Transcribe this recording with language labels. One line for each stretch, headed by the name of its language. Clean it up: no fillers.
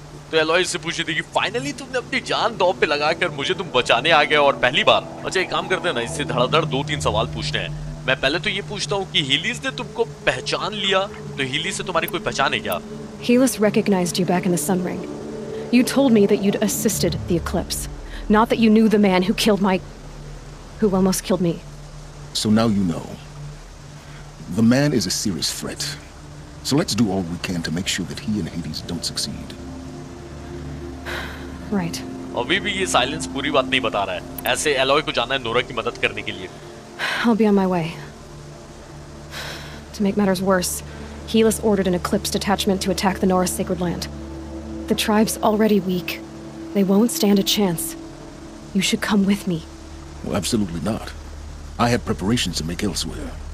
Hindi: तो एलॉय से पूछी थी कि फाइनली तुमने अपनी जान दांव पे लगाकर मुझे तुम बचाने आ गए, और पहली बार। अच्छा, एक काम करते हैं ना, इससे धड़ाधड़ 2-3 सवाल पूछने हैं। मैं पहले तो ये पूछता हूँ कि हीलिस ने तुमको पहचान लिया, तो हीलिस से तुम्हारी कोई पहचान है क्या?
English: Helis recognized you back in the Sun Ring. You told me that you'd assisted the Eclipse, not that you knew the man who almost killed me. So now you know. The man is a serious threat. So let's do all we can to make sure that he and Hades don't succeed. Right.
Hindi: अभी भी ये silence पूरी बात नहीं बता रहा है। ऐसे एलॉय को जाना है नोरा की मदद करने के लिए।
English: I'll be on my way. To make matters worse, Helis ordered an Eclipse detachment to attack the Nora's sacred land. The tribe's already weak. They won't stand a chance. You should come with me. Well, absolutely not. I have preparations to make elsewhere.